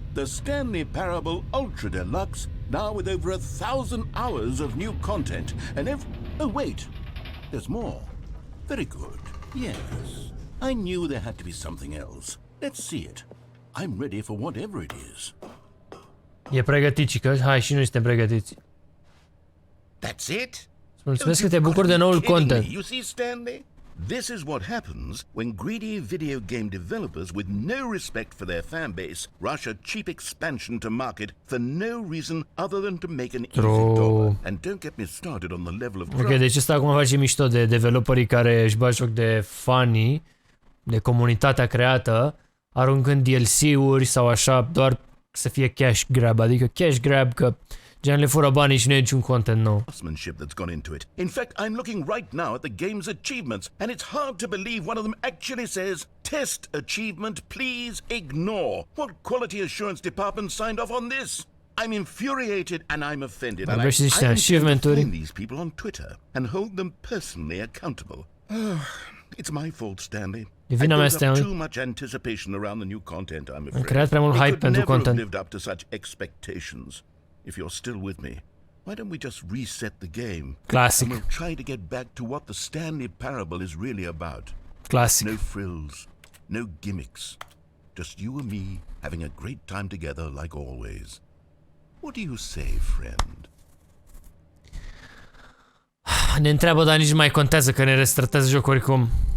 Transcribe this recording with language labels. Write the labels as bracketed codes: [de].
[en] The Stanley Parable Ultra Deluxe, now with over 1,000 hours of new content. And oh wait, there's more. Very good. Yes. I knew there had to be something else. Let's see it. I'm ready for whatever it is. [ro] E pregătit, cică. Hai și noi suntem pregătiți. [en] That's it? [ro] Mulțumesc că te bucuri de noul content. [en] You see, Stanley? This is what happens when greedy video game developers with no respect for their fan base rush a cheap expansion to market for no reason other than to make an easy dollar. And don't get me started on the level of [ro] Ok, deci ăsta acum face mișto de developerii care își bag joc de fanii, de comunitatea creată, aruncând DLC-uri sau așa, doar să fie cash grab, adică cash grab că gen le fură banii și nu e niciun content nou. [en] Craftsmanship that's gone into it. In fact, I'm looking right now at the game's achievements, and it's hard to believe one of them actually says, "Test achievement, please ignore." What quality assurance department signed off on this? I'm infuriated and I'm offended. And I intend to find these people on Twitter and hold them personally accountable. It's my fault, Stanley. [ro] E vina mea, Stanley. [en] Too much anticipation around the new content, I'm afraid. [ro] Am creat prea mult hype pentru content. [en] Lived up to such expectations. If you're still with me, Why don't we just reset the game? Classic. And we'll try to get back to what the Stanley Parable is really about. Classic. No frills, no gimmicks. Just you and me having a great time together like always. What do you say, friend? [ro] Ne întreabă, dar nici nu mai contează că ne restartează jocul oricum.